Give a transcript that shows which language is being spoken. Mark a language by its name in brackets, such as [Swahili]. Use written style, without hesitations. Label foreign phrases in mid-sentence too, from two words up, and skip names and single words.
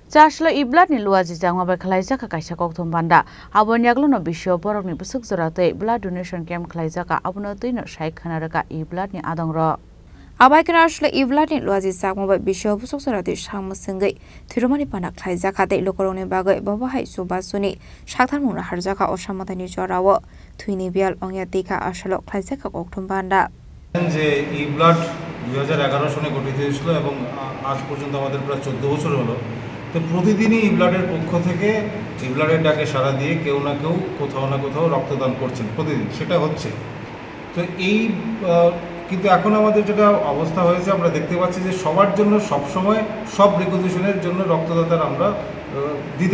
[Kok Borok] Chashlo iblat ni luaji jangwa ba khlaijaka kaisa kokthom banda abon yaglono bisyo borok ni busuk jorate [English] blood donation camp [Kok Borok] khlaijaka abono tuino sai khanaraka iblat ni adongro Abai kana asle iblat ni luaji jangwa ba bisyo busuk jorate samma singai thirumani pana khlaijaka te lokorone bagai baba hai subasuni sakthar harjaka osamatani jorawo thuini bial ongya tika aslo khlaijaka kokthom banda [Bangla] যে iblat 2011 সনে গঠিত হয়েছিল এবং আজ পর্যন্ত আমাদের প্রায় 14 বছর হলো তো প্রতিদিনই ইবলাডের পক্ষ থেকে ইবলাডের ডাকে সাড়া দিয়ে কেউ না কেউ কোথাও না কোথাও রক্তদান করছেন প্রতিদিন সেটা হচ্ছে তো এই কিন্তু এখন আমাদের যেটা অবস্থা হয়েছে আমরা দেখতে পাচ্ছি যে সবার জন্য সব সময় সব রিকোজিশনের জন্য রক্তদাতার আমরা দিতে